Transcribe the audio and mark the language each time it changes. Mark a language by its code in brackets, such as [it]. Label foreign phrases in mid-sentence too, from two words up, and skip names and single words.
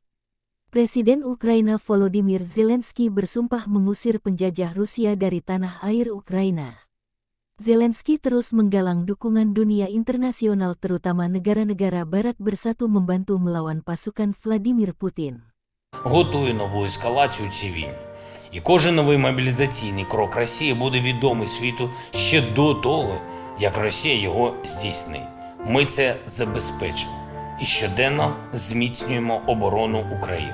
[id] Presiden Ukraina Volodymyr Zelensky bersumpah mengusir penjajah Rusia dari tanah air Ukraina. Zelensky terus menggalang dukungan dunia internasional terutama negara-negara Barat bersatu membantu melawan pasukan Vladimir Putin. [uk] Готує нову ескалацію цій війні. І кожен новий мобілізаційний крок Росії буде відомий світу ще до того, як Росія його здійснить. Ми це забезпечимо і щоденно зміцнюємо оборону України.